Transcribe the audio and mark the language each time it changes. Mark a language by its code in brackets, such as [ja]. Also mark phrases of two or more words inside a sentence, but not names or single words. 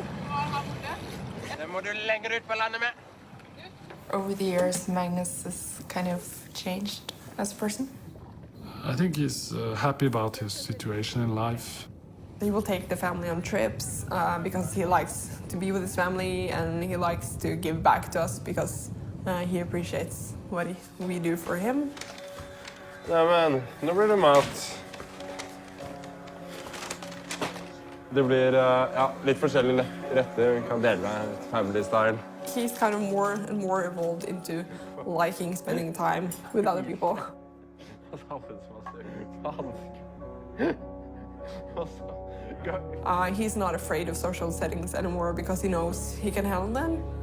[no] Den må du lenger ut på landet med. [en] Over the years, Magnus has kind of changed as a person. I think he's happy about his situation in life. He will take the family on trips because he likes to be with his family, and he likes to give back to us because he appreciates what we do for him. [no] Ja, men nå blir det mat. Det blir litt forskjellige retter. Vi kan dele med [en] family style. He's kind of more and more evolved into liking spending time with other people. He's not afraid of social settings anymore because he knows he can handle them.